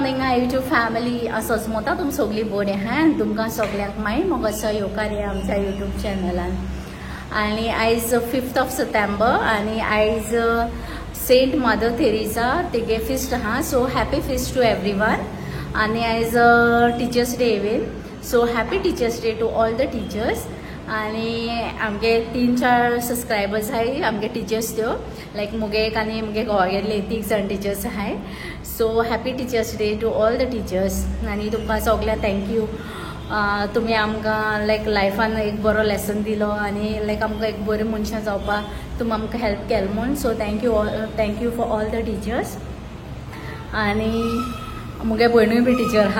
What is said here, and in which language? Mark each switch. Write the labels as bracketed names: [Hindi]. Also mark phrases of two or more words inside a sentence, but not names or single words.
[English] YouTube family [Konkani] असोच मोता तुम सगळी बरे हा तुमकां सगळ्यांक मागीर मोग असो येवकार या आमच्या यूट्यूब चॅनलान. आणि आयज 5 सप्टेंबर आणि आयज सेंट मदर थेरेसा तेगे फिस्ट हा. [English] So happy feast to everyone. [Konkani] आणि आयज [English] Teachers Day even. So happy Teachers Day to all the teachers. [Konkani] आणि आमगे 3-4 सबस्क्रायबर्स हाय आमगे टीचर्स त्यो लायक मुगेक आनी मुगे घोवागेले 3 जण टीचर्स हाय. [English] So happy Teachers Day to all the teachers. [Konkani] आणि तुमकां सगळ्यांक थँक्यू. तुम्ही आमकां लायक लायफान एक बरो लेसन दिलो आणि लायक आमकां एक बरें मनशां जावपाक तुमी आमकां हेल्प केलें म्हूण. [English] So thank you for all the teachers. [Konkani] आणि मुगे भयणूय बी टीचर आहा.